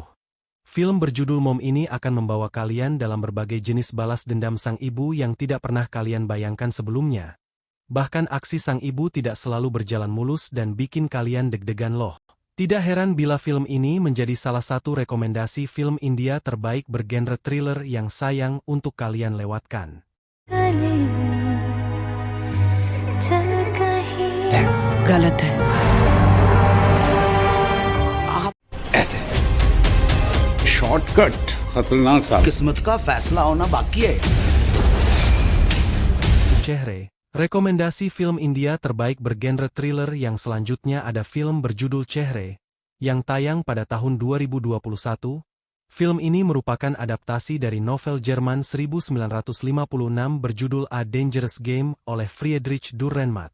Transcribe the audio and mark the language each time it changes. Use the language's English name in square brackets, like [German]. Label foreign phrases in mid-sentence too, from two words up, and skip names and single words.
[Indonesian] Film berjudul Mom ini akan membawa kalian dalam berbagai jenis balas dendam sang ibu yang tidak pernah kalian bayangkan sebelumnya. Bahkan aksi sang ibu tidak selalu berjalan mulus dan bikin kalian deg-degan loh. Tidak heran bila film ini menjadi salah satu rekomendasi film India terbaik bergenre thriller yang sayang untuk kalian lewatkan. [Hindi] गलत है। ऐसे शॉर्टकट खतरनाक साबित। किस्मत का फैसला होना बाकी है। [Indonesian] Chehre. Rekomendasi film India terbaik bergenre thriller yang selanjutnya ada film berjudul Chehre, yang tayang pada tahun 2021. Film ini merupakan adaptasi dari novel Jerman 1956 berjudul A Dangerous Game oleh Friedrich Dürrenmatt.